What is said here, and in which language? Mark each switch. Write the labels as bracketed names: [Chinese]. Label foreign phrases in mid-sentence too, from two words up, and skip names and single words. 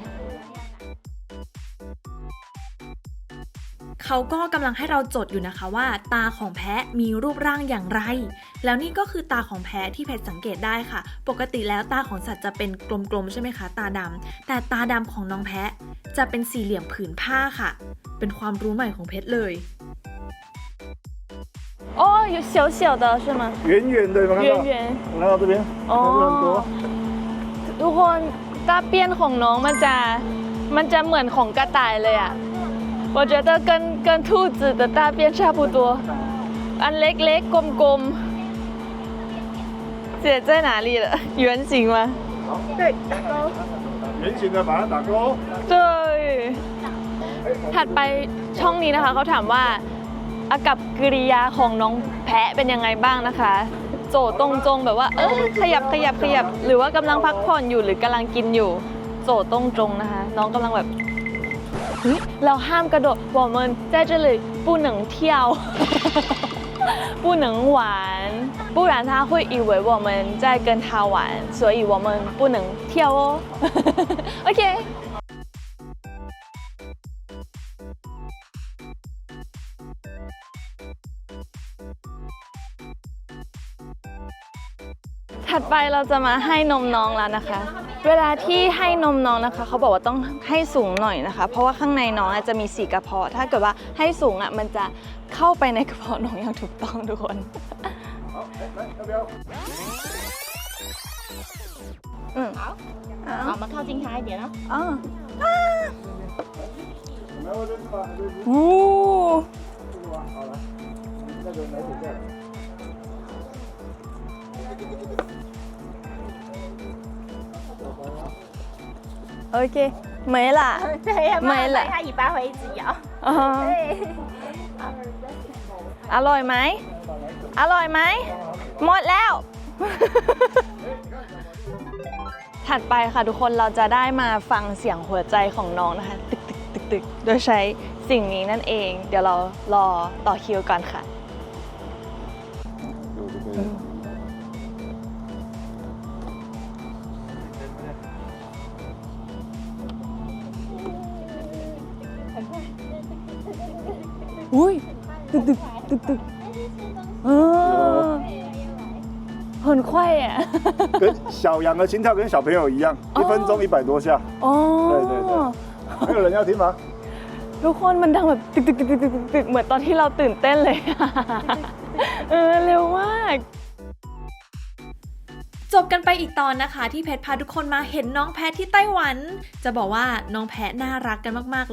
[Thai] เขาก็กำลังให้เราจดอยู่นะคะว่าตาของแพะมีรูปร่างอย่างไร แล้วนี่ก็คือตาของแพะที่เพชรสังเกตได้ค่ะ ปกติแล้วตาของสัตว์จะเป็นกลมๆใช่ไหมคะตาดำแต่ตาดำของน้องแพะจะเป็นสี่เหลี่ยมผืนผ้าค่ะ เป็นความรู้ใหม่ของเพชรเลย [Chinese] โอ้有小小的是吗圆圆的，有没有看到？圆圆来到这边，哦很多。 [Thai] ทุกคนตาเปี้ยนของน้องมันจะเหมือนของกระต่ายเลยอ่ะ [Chinese] 我觉得跟兔子的大便差不多 [Thai] อันเล็กๆกลมๆ [Chinese] 写在哪里了圆形吗圆形的把它打勾。 [Thai] 对ถัดไปช่องนี้นะคะเขาถามว่าอากับกิริยาของน้องแพะเป็นยังไงบ้างนะคะโจตรงจงแบบว่าขยับหรือว่ากำลังพักผ่อนอยู่หรือกำลังกินอยู่โจตรงจงนะคะน้องกำลังแบบเราห้ามกระโดด [Chinese] 我们在这里不能跳不能玩不然他会以为我们在跟他玩所以我们不能跳哦 OK [Thai] ถัดไปเราจะมาให้นมน้องแล้วนะคะเวลาที่ให้นมน้องนะคะเขาบอกว่าต้องให้สูงหน่อยนะคะเพราะว่าข้างในน้องจะมี4กระเพาะถ้าเกิดว่าให้สูงมันจะเข้าไปในกระเพาะน้องอย่างถูกต้องทุกคน [Chinese] 好，我们靠近它一点哦。 [Thai] โอ้โอเค [Chinese] 没了对，没了它尾巴会一直摇。对。 [Thai] อร่อยไหมอร่อยไหมหมดแล้ว ถัดไปค่ะทุกคน เราจะได้มาฟังเสียงหัวใจของน้องนะคะตึกตึกตึกตึกโดยใช้สิ่งนี้นั่นเองเดี๋ยวเรารอต่อคิวก่อนค่ะอุ้ยตึกตึกตึกตึก [Chinese] 很快耶跟小羊的心跳跟小朋友一样，1分钟100多下。 [Thai] อ๋อ [Chinese] 对对对，还有人要听吗？ [Thai] ทุกคนมันดังแบบตึกตึกตึกตึกตึกตึกเหมือนตอนที่เราตื่นเต้นเลยเร็วมาก จบกันไปอีกตอนนะคะที่เพชรพาทุกคนมาเห็นน้องแพะที่ไต้หวันจะบอกว่าน้องแพะน่ารักกันมากๆ